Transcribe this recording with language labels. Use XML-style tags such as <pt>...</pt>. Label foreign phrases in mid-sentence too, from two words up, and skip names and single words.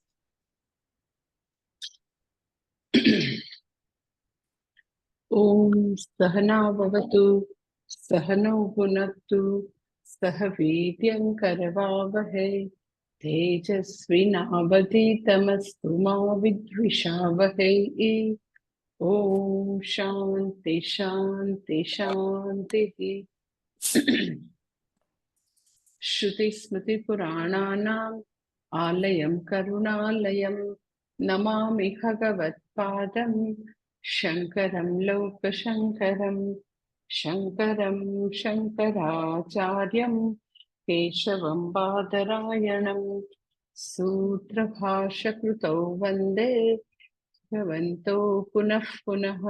<sa>ઓમ સહનાવવતુ સહનૌ ભુનક્તુ સહ વીર્યંકરવાવહૈ તેજસ્વિનાવધીતમસ્તુ મા વિદ્વિષાવહૈ. ઓમ શાંતિ શાંતિ શાંતિ. श्रुतिस्मृतिपुराणानाम् आलयं करुणालयं नमामि भगवत्पादं शङ्करं लोकशङ्करं शङ्करं शङ्कराचार्यं केशवं बादरायणं सूत्रभाष्यकृतौ वन्दे भगवन्तो पुनः पुनः.</sa>